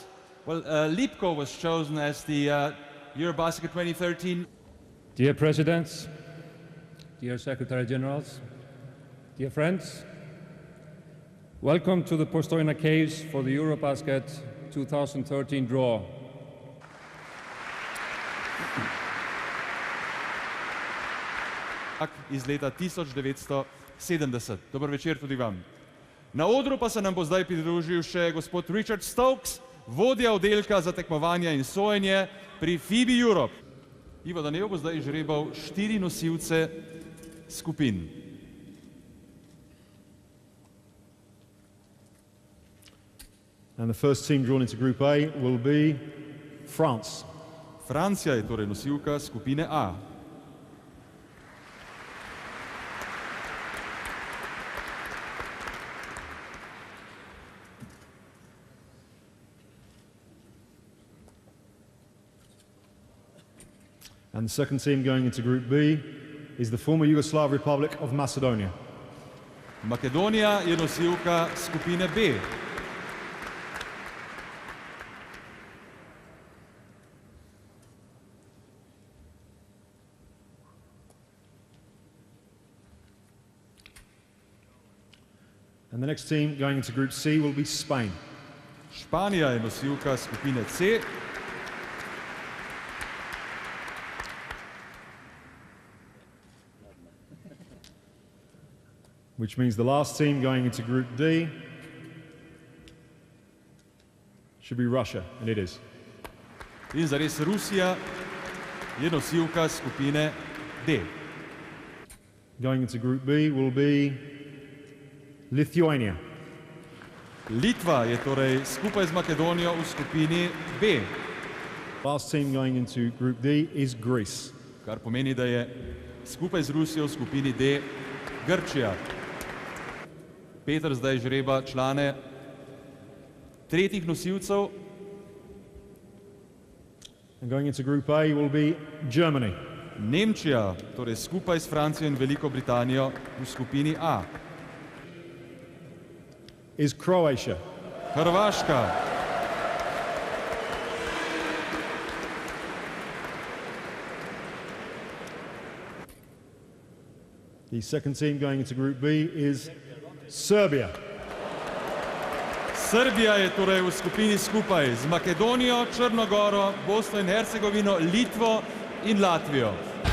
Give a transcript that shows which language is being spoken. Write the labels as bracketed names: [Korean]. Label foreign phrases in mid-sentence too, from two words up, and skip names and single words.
[English] Well, Lipko was chosen as the EuroBasket 2013. Dear Presidents, dear Secretary Generals, dear friends, welcome to the Postonjski Caves for the EuroBasket 2013 draw. [Slovenian] Iz leta 1970. Dober večer tudi vam. Na odru pa se nam bo zdaj pridružil še gospod Richard Stokes, vodja oddelka za tekmovanja in sojenje pri FIBA Europe. Ivo Danev bo zdaj žrebal 4 nosilce skupin. [English] And the first team drawn into Group A will be France. [Slovenian] Francija je torej nosilka skupine A. [English] And the second team going into Group B is the former Yugoslav Republic of Macedonia. [Slovenian] Makedonija je nosilka skupine B. [English] And the next team going into Group C will be Spain. [Slovenian] Španija je nosilka skupine C. [English] Which means the last team going into Group D should be Russia, and it is. [Slovenian] In zares Rusija je nosilka skupine D. [English] Going into Group B will be Lithuania. [Slovenian] Litva je torej skupaj z Makedonijo v skupini B. [English] Last team going into Group D is Greece. [Slovenian] Kar pomeni, da je skupaj z Rusijo v skupini D Grčija. Peter zdaj žreba člane tretjih nosilcev. [English] And going into Group A will be Germany. [Slovenian] Nemčija, torej skupaj s Francijo in Veliko Britanijo v skupini A. [English] Is Croatia. [Slovenian] Hrvaška. [English] The second team going into Group B is Serbia. [Slovenian] Srbija je torej v skupini skupaj z Makedonijo, Črno goro, Bosno in Hercegovino, Litvo in Latvijo.